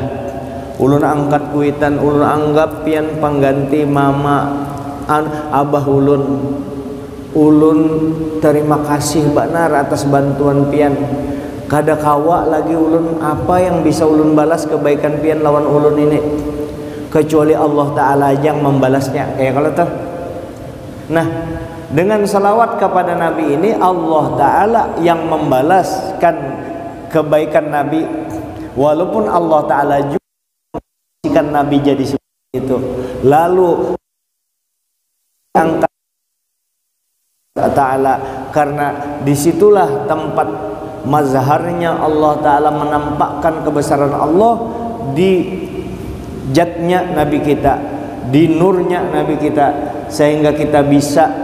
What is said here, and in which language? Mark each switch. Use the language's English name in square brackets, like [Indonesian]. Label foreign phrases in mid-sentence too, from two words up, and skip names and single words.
[Banjar] Ulun angkat kuitan, ulun anggap pian pengganti mama, abah ulun. Ulun terima kasih benar atas bantuan pian. Kada kawa lagi ulun apa yang bisa ulun balas kebaikan pian lawan ulun ini, kecuali Allah Ta'ala yang membalasnya. Kayak kalau tuh. [Indonesian] Nah, dengan salawat kepada Nabi ini Allah Ta'ala yang membalaskan kebaikan Nabi, walaupun Allah Ta'ala juga membalaskan Nabi jadi seperti itu. Lalu angkat Ta'ala, karena disitulah tempat mazharnya Allah Ta'ala menampakkan kebesaran Allah di jatnya Nabi kita, di nurnya Nabi kita, sehingga kita bisa